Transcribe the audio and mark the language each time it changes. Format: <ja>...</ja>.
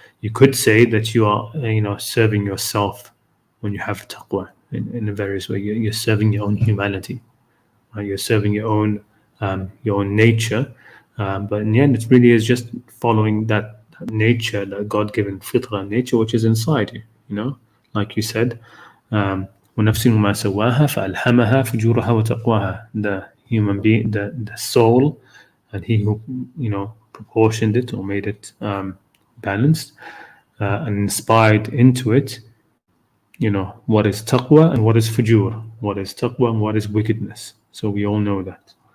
<en>You could say that you are, serving yourself when you have taqwa in a various way. You're serving your own humanity, right? You're serving your own nature. But in the end, it really is just following that nature, that God-given fitrah nature, which is inside you. Like you said,</en> <ar>وَنَفْسٍ مَا سَوَّاهَا فَأَلْهَمَهَا فُجُورَهَا وَتَقْوَاهَا.</ar> <en>The human being, the soul, and he who proportioned it or made it balanced and inspired into it, what is taqwa and what is fujur, what is taqwa and what is wickedness. So we all know that.</en>